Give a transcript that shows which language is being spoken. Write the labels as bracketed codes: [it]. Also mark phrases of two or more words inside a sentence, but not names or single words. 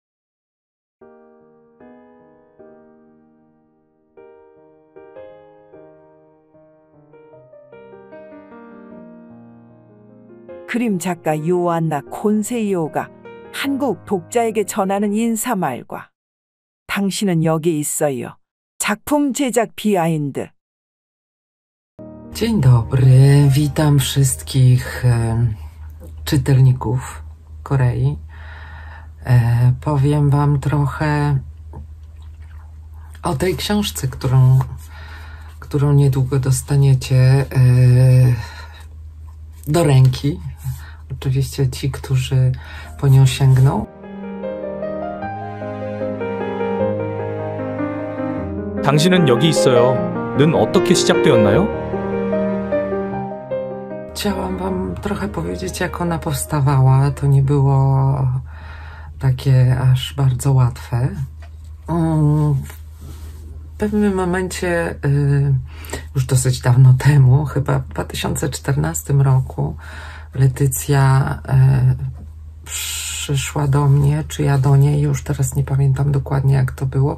[ko] 그림 작가 요안나 콘세이오가 한국 독자에게 전하는 인사말과 당신은 여기 있어요. 작품 제작 비하인드. [pl] Dzień dobry, witam wszystkich czytelników Korei. Powiem wam trochę o tej książce, którą niedługo dostaniecie do ręki. Oczywiście ci, którzy po nią sięgną. [ko] 당신은 여기 있어요. 는 어떻게 시작되었나요? [pl] Chciałam wam trochę powiedzieć, jak ona powstawała. To nie było takie aż bardzo łatwe. W pewnym momencie, już dosyć dawno temu, chyba w 2014 roku, Letycja przyszła do mnie, czy ja do niej, już teraz nie pamiętam dokładnie, jak to było.